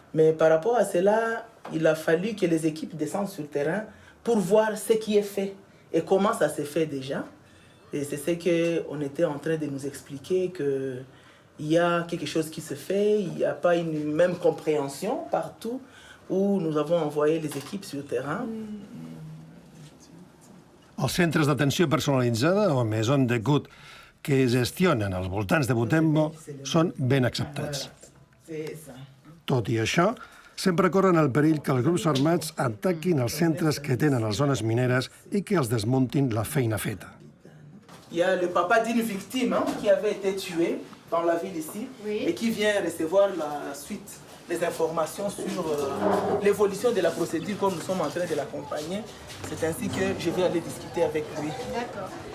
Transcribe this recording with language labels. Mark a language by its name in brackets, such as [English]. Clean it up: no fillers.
[French] Mais par rapport à cela, il a fallu que les équipes descendent sur le terrain pour voir ce qui est fait et comment ça s'est fait déjà. Et c'est ce qu'on était en train de nous expliquer, qu'il y a quelque chose qui se fait, il n'y a pas une même compréhension partout où nous avons envoyé les équipes sur le terrain. [Catalan] Els centres d'atenció personalitzada o [French] maison d'écoute [Catalan] que gestionen als voltants de Butembo són ben acceptats. Tot i això, sempre corren el perill que els grups armats ataquin els centres que tenen les zones mineres i que els desmuntin la feina feta. [French] Il y a le papa d'une victime qui avait été tuée dans la ville ici et qui vient recevoir la suite les informations sur l'évolution de la procédure comme nous sommes en train de l'accompagner. C'est ainsi que je vais aller discuter avec lui. D'accord.